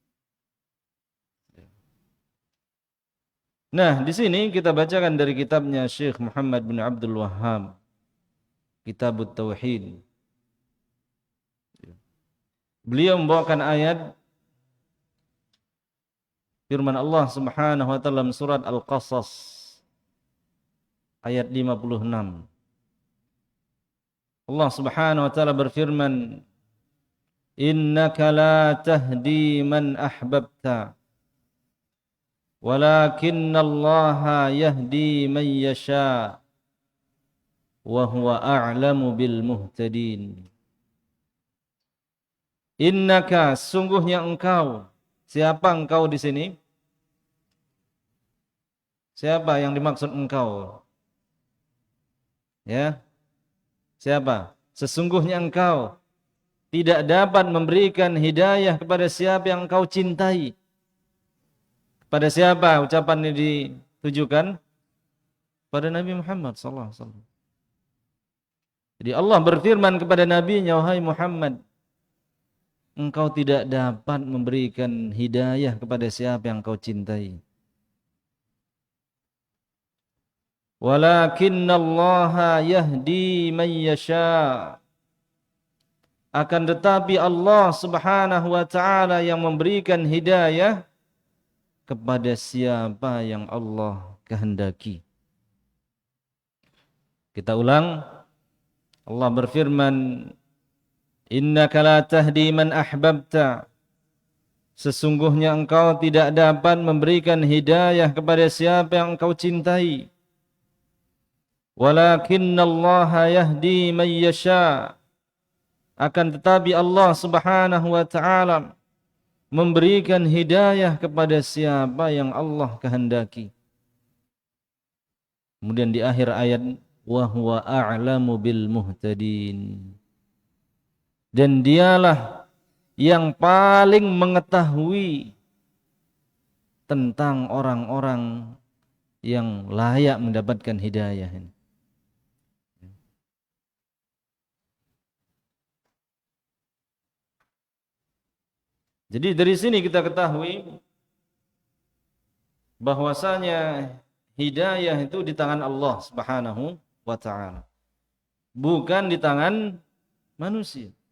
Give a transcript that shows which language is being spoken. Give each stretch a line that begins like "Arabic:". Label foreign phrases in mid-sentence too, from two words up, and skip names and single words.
Indonesian: Nah, di sini kita bacakan dari kitabnya Syekh Muhammad bin Abdul Wahhab, Kitabut Tauhid. Beliau membawakan ayat firman Allah
Arabic: سبحانه وتعالى
Indonesian: dalam surat Al-Qasas ayat 56.
Arabic: الله سبحانه وتعالى berfirman, إنك لا تهدي من أحببت ولكن الله يهدي من يشاء وهو أعلم بالمهتدين. Innaka,
Indonesian: sungguhnya engkau. Siapa engkau di sini? Siapa yang dimaksud engkau? Ya, siapa? Sesungguhnya engkau tidak dapat memberikan hidayah kepada siapa yang engkau cintai. Pada siapa ucapan ini ditujukan? Pada Nabi Muhammad
Arabic: صلى الله عليه وسلم.
Indonesian: Jadi Allah berfirman kepada nabinya, wahai Muhammad, engkau tidak dapat memberikan hidayah kepada siapa yang engkau cintai.
Arabic: ولكن الله يهدي من يشاء.
Indonesian: Akan tetapi Allah
Arabic: سبحانه وتعالى
Indonesian: yang memberikan hidayah kepada siapa yang Allah kehendaki. Kita ulang. Allah berfirman,
Arabic: إنك لا تهدي من أحببت.
Indonesian: Sesungguhnya engkau tidak dapat memberikan hidayah kepada siapa yang engkau cintai.
Arabic: ولكن الله يهدي من يشاء.
Indonesian: Akan tetapi Allah
Arabic: سبحانه وتعالى
Indonesian: memberikan hidayah kepada siapa yang Allah kehendaki. Kemudian di akhir ayat,
Arabic: وهو أعلم بالمهتدين.
Indonesian: Dan dialah yang paling mengetahui tentang orang-orang yang layak mendapatkan hidayah ini. Jadi dari sini kita ketahui bahwasanya hidayah itu di tangan Allah
Arabic: سبحانه وتعالى,
Indonesian: bukan di tangan manusia.